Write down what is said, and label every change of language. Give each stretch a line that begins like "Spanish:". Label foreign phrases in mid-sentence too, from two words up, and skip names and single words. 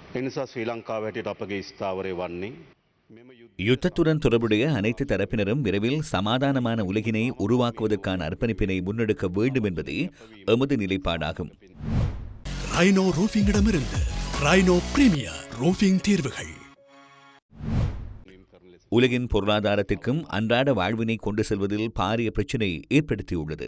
Sinhala: එනිසා ශ්‍රී ලංකාව හැටියට අපගේ ස්ථාවරය වන්නේ
Tamil: யுத்தத்துடன் தொடர்புடைய அனைத்து தரப்பினரும் விரைவில் சமாதானமான உலகினை உருவாக்குவதற்கான அர்ப்பணிப்பினை முன்னெடுக்க வேண்டும் என்பதே எமது நிலைப்பாடாகும். ரைனோ ரூஃபிங்கிடமிருந்து ரைனோ பிரீமியர் ரூஃபிங் தீர்வுகள் உலகின் பொருளாதாரத்திற்கும் அன்றாட வாழ்வினை கொண்டு செல்வதில் பாரிய பிரச்சினை ஏற்படுத்தியுள்ளது.